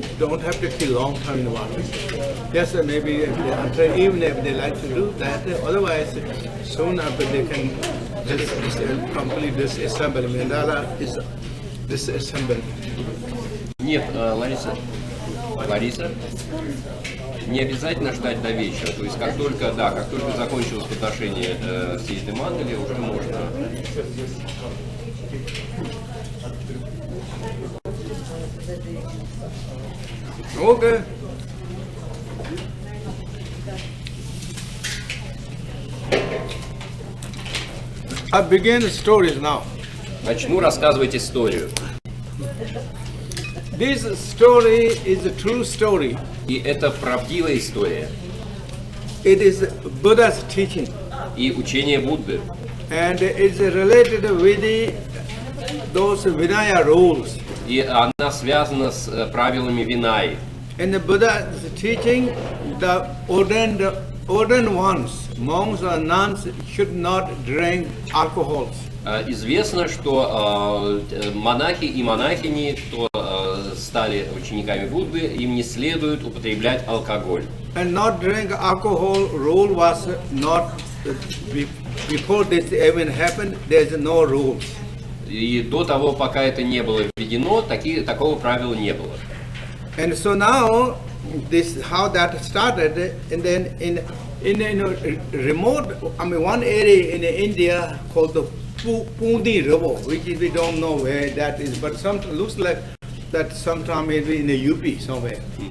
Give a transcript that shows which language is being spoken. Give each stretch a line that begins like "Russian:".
English: Don't have to keep long time in the water. Yes, maybe until evening if they like to do that. Otherwise, soon after they can just complete disassemble. Mandala is disassembled.
Russian: Нет, Лариса, не обязательно ждать до вечера. То есть как только закончилось подношение всей этой мандали, уже можно.
English: Okay. I begin the stories now.
Russian: Начну рассказывать историю.
English: This story is a true story.
Russian: И это правдивая история.
English: It is Buddha's teaching.
Russian: И учение Будды.
English: And it's related with those Vinaya rules.
Russian: И она связана с правилами Винаи.
English: In the Buddha's teaching, the ordained ones, monks or nuns, should not drink alcohol.
Russian: Известно, что монахи и монахини, кто стали учениками Будды, им не следует употреблять алкоголь.
English: And not drink alcohol rule was not before this even happened. There's no rules.
Russian: И до того, пока это не было введено, такого правила не было.
English: And so now, this how that started, and then in remote, one area in India called the Pundi River, which we don't know where that is, but looks like that sometime maybe in the UP somewhere.